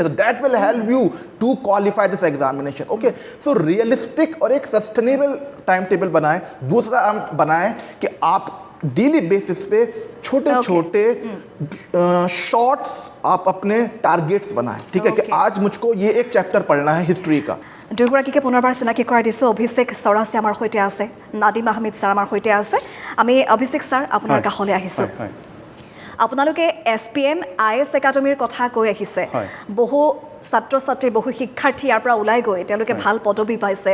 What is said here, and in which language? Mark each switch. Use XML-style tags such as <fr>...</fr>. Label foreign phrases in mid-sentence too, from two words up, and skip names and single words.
<en>to that will help you to qualify this examination, okay. so realistic</en> <hi>और एक</hi> <en>sustainable time table</en> <hi>बनाएं। दूसरा आप बनाएं कि आप</hi> <en>daily basis</en> <hi>पे छोटे छोटे शॉर्ट्स आप अपने टारगेट्स बनाएं, ठीक है, कि आज मुझको ये एक चैप्टर पढ़ना है हिस्ट्री का।</hi> <as>দুয়োগৰাকীকে পুনৰবাৰ চিনাকি কৰাই দিছোঁ। অভিষেক চৌৰাচী আমাৰ সৈতে আছে, নাদিম আহমেদ ছাৰ আমাৰ সৈতে আছে। আমি অভিষেক ছাৰ আপোনাৰ কাষলৈ আহিছোঁ। আপোনালোকে SPM IS একাডেমীৰ কথা কৈ আহিছে হয়। বহু ছাত্ৰ ছাত্ৰী বহু শিক্ষাৰ্থী ইয়াৰ পৰা ওলাই গৈ তেওঁলোকে ভাল পদবী পাইছে</as>